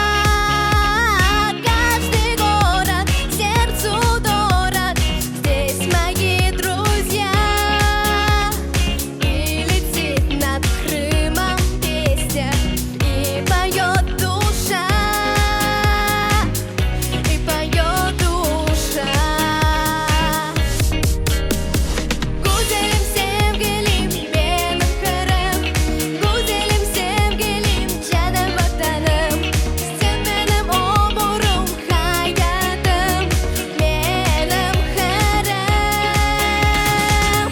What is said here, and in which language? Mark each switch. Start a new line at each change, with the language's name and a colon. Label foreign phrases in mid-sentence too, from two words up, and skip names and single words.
Russian: Каждый город сердцу дорог, здесь мои друзья. И летит над Крымом песня, и поет душа. И поет душа.
Crimean Tatar: Güzelim sevgilim benim karım, güzelim sevgilim canım vatanım. Sen benim umurum hayatım, benim karım.